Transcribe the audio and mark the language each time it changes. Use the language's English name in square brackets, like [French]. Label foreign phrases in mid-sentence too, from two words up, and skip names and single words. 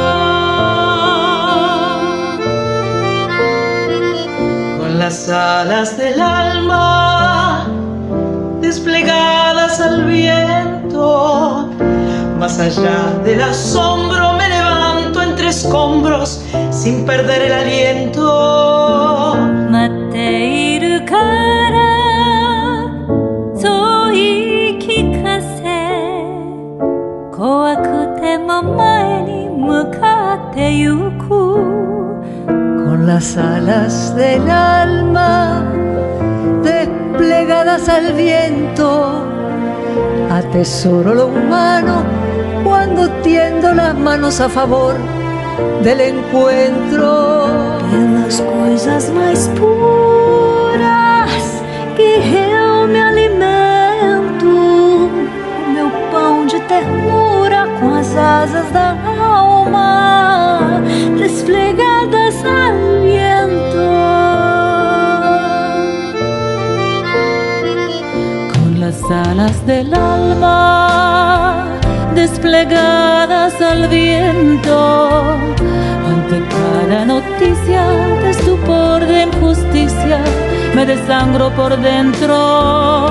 [Spanish] Con las alas del alma desplegadas al viento, más allá del asombro me levanto entre escombros sin perder el aliento. [Japanese] 待っているからそう言い聞かせ、怖くても前に向かってゆく。 [Spanish] Con las alas del alma desplegadas al viento, atesoro lo humano cuando tiendo las manos a favor del encuentro. [Portuguese] Pelas coisas mais puras que eu me alimento, o meu pão de ternura com as asas da alma [Spanish] desplegadas al viento. Con las alas del alma desplegadas al viento, ante cada noticia de estupor, de injusticia, me desangro por dentro.